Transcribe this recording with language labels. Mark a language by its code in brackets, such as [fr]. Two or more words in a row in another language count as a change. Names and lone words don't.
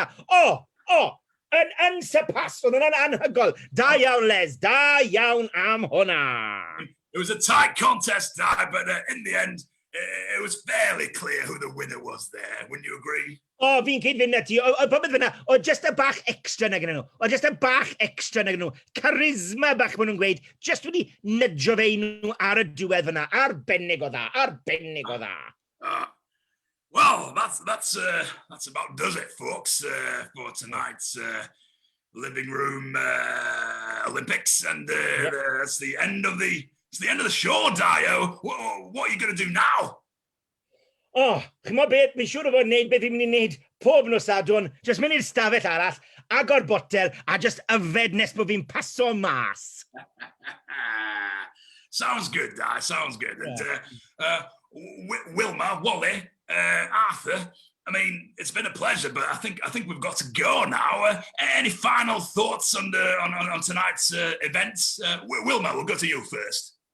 [cy] Yn unsurpassed, oedd yn anhygoel. Da iawn, Les, da iawn am hwnna. [en] It was a tight contest, Di, but in the end, it was fairly clear who the winner was there. Wouldn't you agree? [cy] Fi'n cyd-fynd na ti. Popeth fyna, just a bach extra na gyda nhw. Charisma bach maen nhw'n gweud. Just wedi nydjo fe nhw ar y diwedd fyna. Arbennig o dda. [en] Well, that's about does it, folks, for tonight's Living Room Olympics, and that's the end of the show, Dio. What are you going to do now? [cy] Chymod beth, mi'n siŵr o fod wneud beth i'n mynd i wneud pob nos adwn, just mynd i'r stafell arall, agor botel, a just yfed nes bod fi'n paso mas. [en] Sounds good, Di, sounds good. And Wilma, Wally, Arthur, I mean, it's been a pleasure, but I think we've got to go now. Any final thoughts on tonight's events? Wilma, we'll go to you first.